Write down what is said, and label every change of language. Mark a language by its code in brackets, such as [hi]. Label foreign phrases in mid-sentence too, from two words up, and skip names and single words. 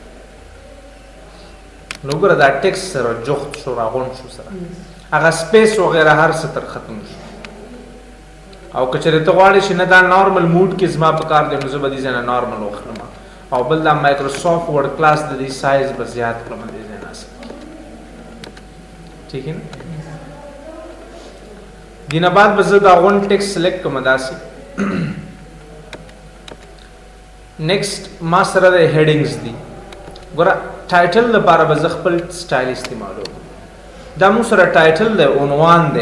[ps] نو ګوره دا ټیکسټ سره جخت شو راغونډ شو سره هغه سپیس وغیره هر څه تر ختم شو او که چېرې ته غواړې چې نه دا [en] normal mode [ps] کې زما په کار دی نو زه به دې ځای نه نارمل واخلم او بل دا مایکروسافټ ورډ کلاس د دې سایز به زیات کړم دې ځای نه اصل [ur] ٹھیک ہے [ps] نه دینه بعد به زه دا غون [en] text select [ps] کوم داسې نیکسټ ما سره د هیډینګز دي ګوره ټایټل لپاره به زه خپل سټایل استعمالوم دا موږ سره ټایټل دی عنوان دی